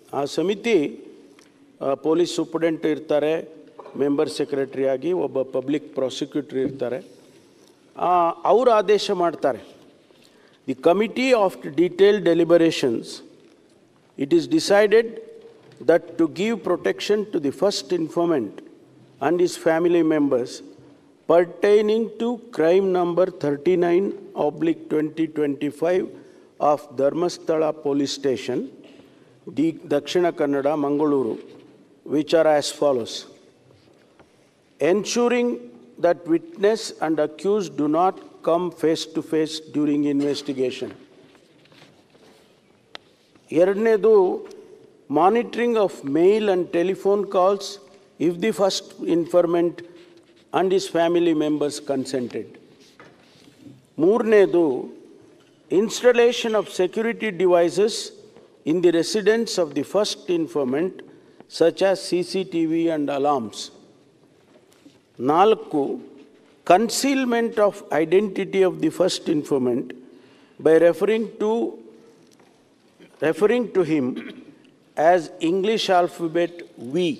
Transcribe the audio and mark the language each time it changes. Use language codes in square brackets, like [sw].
[kn] ಆ ಸಮಿತಿ police superintendent ಇರ್ತಾರೆ, ಮೆಂಬರ್ ಸೆಕ್ರೆಟರಿ ಆಗಿ ಒಬ್ಬ ಪಬ್ಲಿಕ್ ಪ್ರಾಸಿಕ್ಯೂಟರ್ ಇರ್ತಾರೆ. ಅವರು ಆದೇಶ ಮಾಡ್ತಾರೆ, [en] The committee of detailed deliberations it is decided that to give protection to the first informant and his family members pertaining to crime number 39/2025 of Dharmasthala Police Station, Dakshina Kannada, Mangaluru, which are as follows: ensuring that witness and accused do not come face to face during investigation. [kn] ಎರಡನೇದು, [en] Monitoring of mail and telephone calls if the first informant and his family members consented. [kn] ಮೂರನೇದು, [en] installation of security devices in the residence of the first informant, such as CCTV and alarms. 4. Concealment of identity of the first informant by referring to him as English alphabet V.